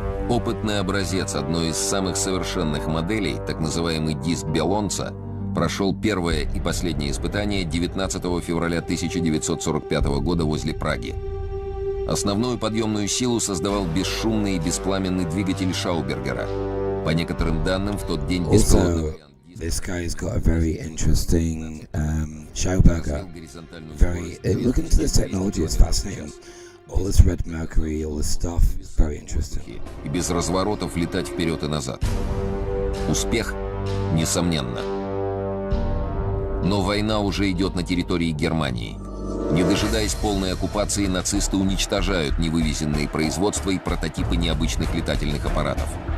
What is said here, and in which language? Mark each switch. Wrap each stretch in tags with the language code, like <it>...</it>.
<ru>Опытный образец одной из самых совершенных моделей, так называемый диск Белонца, прошел первое и последнее испытание 19 февраля 1945 года возле Праги. Основную подъемную силу создавал бесшумный и беспламенный двигатель Шаубергера. По некоторым данным, в тот день беспилотный...</ru> <en>This guy's got a very interesting Schauberger. Look into this technology, it's fascinating. All this red mercury, all this stuff, it's very interesting.</en> <ru>И без разворотов летать вперед и назад. Успех, несомненно. Но война уже идет на территории Германии. Не дожидаясь полной оккупации, нацисты уничтожают невывезенные производства и прототипы необычных летательных аппаратов.</ru>